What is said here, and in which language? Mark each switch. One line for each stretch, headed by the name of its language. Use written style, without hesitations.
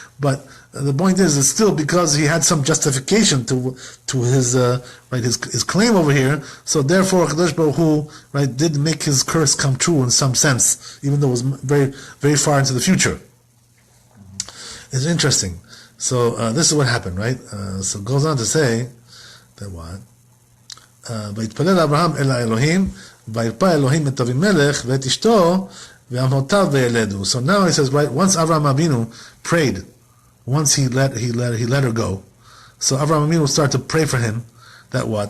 English: But the point is, it's still because he had some justification to his his claim over here. So therefore, Kadosh Baruch Hu, right, did make his curse come true in some sense, even though it was very, very far into the future. It's interesting. So this is what happened, right? So it goes on to say that what?
Hebrew: ויתפלל אברהם אל האלוהים, וירפא אלוהים את אבימלך ואת אשתו, ואמותיו וילדו.
English: So now he says, right, once Avraham Avinu prayed, once he let her go, so Avraham Avinu started to pray for him, that what?